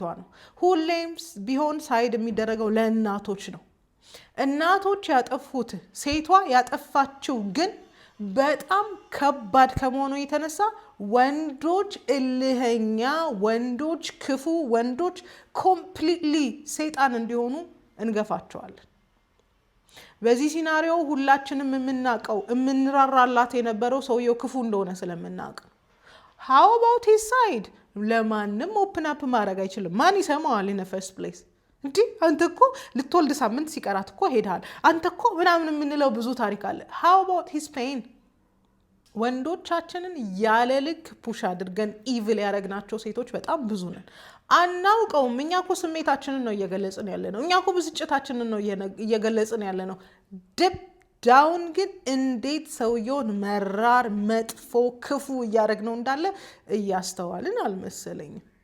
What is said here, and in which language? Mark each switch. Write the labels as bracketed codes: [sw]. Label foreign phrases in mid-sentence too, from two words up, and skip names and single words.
[am] ነው። ሁሌም ቢሆን ሳይድ የሚደረገው ለእናቶች ነው። እናቶች ያጠፉት ሴቷ ያጠፋችው ግን በጣም ከባድ ከመሆኑ የተነሳ ወንዶች እልህኛ፣ ወንዶች ክፉ፣ ወንዶች ኮምፕሊትሊ ሰይጣን እንዲሆኑ እንገፋቸዋለን። በዚህ ሲናሪዮ ሁላችንም የምናውቀው የምንራራላት የነበረው ሰውየው ክፉ እንደሆነ ስለምናውቅ ነው። [en] how about his side? [am] ለማንም [en] open up [am] ማድረግ አይችልም። ማን ይሰማዋል? [en] in the first place [am] እንዴ አንተ እኮ ልትወልድ ሳምንት ሲቀራት እኮ ሄዳል፣ አንተ እኮ ምናምን የምንለው ብዙ ታሪክ አለ። [en] how about his pain? [am] ወንዶቻችንን ያለ ልክ ፑሽ አድርገን ኢቪል ያደረግናቸው ሴቶች በጣም ብዙ ነን። አናውቀውም። እኛ እኮ ስሜታችንን ነው እየገለጽን ያለ ነው። እኛ እኮ ብስጭታችንን ነው እየገለጽን ያለ ነው። [en] deep down [am] ግን እንዴት ሰውየውን መራር፣ መጥፎ፣ ክፉ እያደረግነው እንዳለ እያስተዋልን አልመሰለኝም።